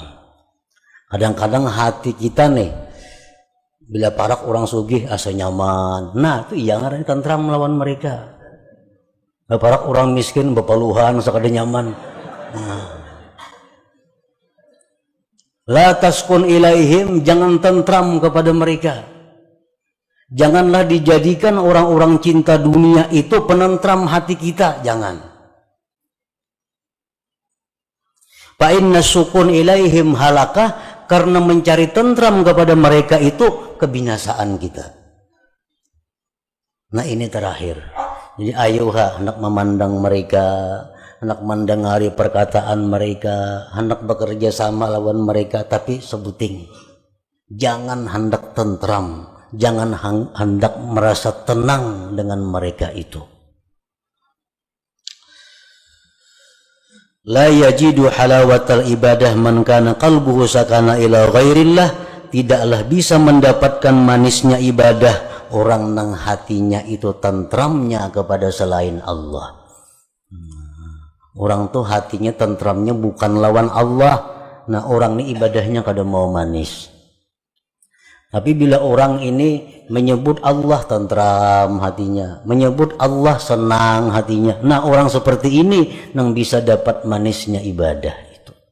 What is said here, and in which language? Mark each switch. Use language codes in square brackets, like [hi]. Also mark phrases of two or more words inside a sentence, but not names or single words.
[bjn] Kadang-kadang hati kita nih, bila parak orang sugih asa nyaman, nah itu jangan tentram melawan mereka. Bila parak orang miskin bepaluhan sakada nyaman. Nah. [ar] لا تسكن إليهم, [id] jangan tentram kepada mereka. Janganlah dijadikan orang-orang cinta dunia itu penentram hati kita, jangan. [ar] فإن السكون إليهم هلكة, [id] karena mencari tentram kepada mereka itu kebinasaan kita. Nah ini terakhir. [bjn] Jadi ayuha hendak memandang mereka, hendak mendengari perkataan mereka, hendak bekerja sama lawan mereka, tapi sebuting. [id] Jangan hendak tentram, jangan hendak merasa tenang dengan mereka itu. [ar] لا يجد حلاوة العبادة من كان قلبه ساكنا إلى غير الله, [id] tidaklah bisa mendapatkan manisnya ibadah orang nang hatinya itu tentramnya kepada selain Allah. [bjn] Orang tuh hatinya tentramnya bukan lawan Allah. Nah orang ini ibadahnya kada mau manis. Tapi bila orang ini menyebut Allah tentram hatinya, menyebut Allah senang hatinya, nah orang seperti ini yang bisa dapat manisnya ibadah itu.